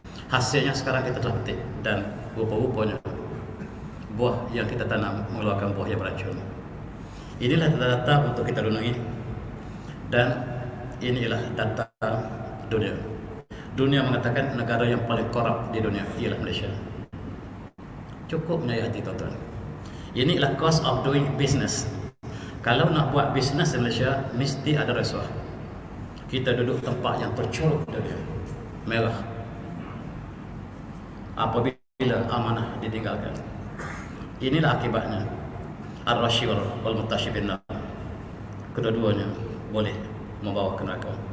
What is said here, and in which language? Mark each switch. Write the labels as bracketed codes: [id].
[ms] Hasilnya sekarang kita telah petik, dan rupa-rupanya buah yang kita tanam mengeluarkan buah yang beracun. Inilah data-data untuk kita renungi, dan inilah data dunia. Dunia mengatakan negara yang paling korup di dunia ialah Malaysia. Cukup menyayat hati, tuan-tuan. Inilah [en] cost of doing business. [ms] Kalau nak buat bisnes di Malaysia, mesti ada rasuah. Kita duduk tempat yang tercorok dunia, merah. Apabila amanah ditinggalkan, inilah akibatnya. [ar] Ar-rashi wal mutashi bin nar. [ms] Kedua-duanya boleh membawa ke neraka.